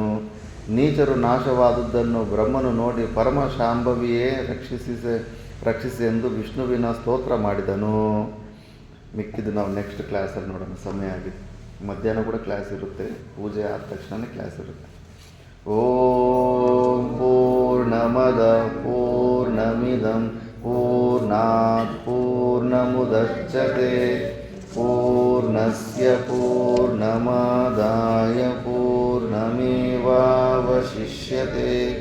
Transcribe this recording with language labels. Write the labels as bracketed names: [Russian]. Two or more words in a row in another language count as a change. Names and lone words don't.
[Kannada] ನೀಚರು ನಾಶವಾದುದನ್ನು ಬ್ರಹ್ಮನು ನೋಡಿ ಪರಮ ಶಾಂಭವಿಯೇ ರಕ್ಷಿಸಿ ಎಂದು ವಿಷ್ಣುವಿನ ಸ್ತೋತ್ರ ಮಾಡಿದನು. ಮಿಕ್ಕಿದ್ದು ನಾವು ನೆಕ್ಸ್ಟ್ ಕ್ಲಾಸಲ್ಲಿ ನೋಡೋಣ, ಸಮಯ ಆಗಿದೆ. ಮಧ್ಯಾಹ್ನ ಕೂಡ ಕ್ಲಾಸ್ ಇರುತ್ತೆ, ಪೂಜೆ ಆದ ತಕ್ಷಣ ಕ್ಲಾಸ್ ಇರುತ್ತೆ. [Sanskrit] ಓಂ ಪೂರ್ಣಮದ ಪೂರ್ಣಮಿದಂ ಪೂರ್ಣಾತ್ ಪೂರ್ಣಮುದಚ್ಯತೆ ಪೂರ್ಣಸ್ಯ ಪೂರ್ಣಮಾದಾಯ ಪೂರ್ಣಮೇವಾವಶಿಷ್ಯತೆ.